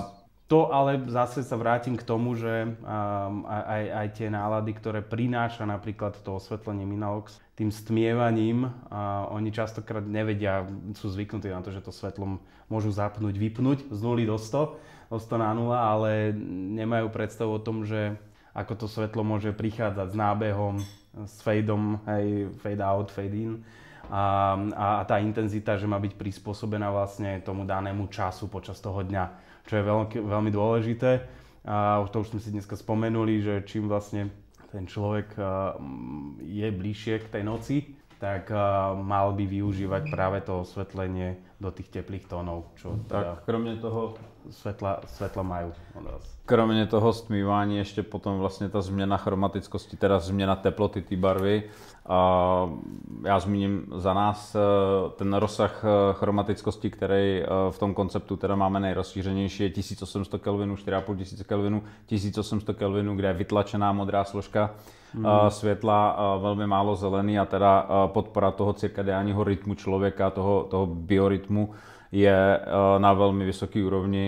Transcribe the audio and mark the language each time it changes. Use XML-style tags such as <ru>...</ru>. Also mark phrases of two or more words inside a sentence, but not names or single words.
<sk>A To ale zase sa vrátim k tomu, že aj tie nálady, ktoré prináša napríklad to osvetlenie Minalox, tým stmievaním, oni častokrát nevedia, sú zvyknutí na to, že to svetlo môžu zapnúť, vypnúť z 0 do 100, do 100 na 0, ale nemajú predstavu o tom, že ako to svetlo môže prichádzať s nábehom, s fadeom, hej,</sk> <en>fade out, fade in.</en> <sk>A tá intenzita, že má byť prispôsobená vlastne tomu danému času počas toho dňa, čo je veľmi dôležité. A to už sme si dneska spomenuli, že čím vlastne ten človek je bližšie k tej noci, tak mal by využívať práve to osvetlenie do tých teplých tónov, čo teda</sk> <cs>tak kromě toho</cs> <sk>svetla majú od vás.</sk> <cs>Kromě toho stmívání ještě potom vlastně ta změna chromatickosti, teda změna teploty té barvy. Já zmíním za nás ten rozsah chromatickosti, který v tom konceptu teda máme nejrozšířenější, je 1800 Kelvinů, 4500 Kelvinů, 1800 Kelvinů, kde je vytlačená modrá složka světla, velmi málo zelený a teda podpora toho cirkadiálního rytmu člověka, toho biorytmu je na velmi vysoké úrovni.</cs>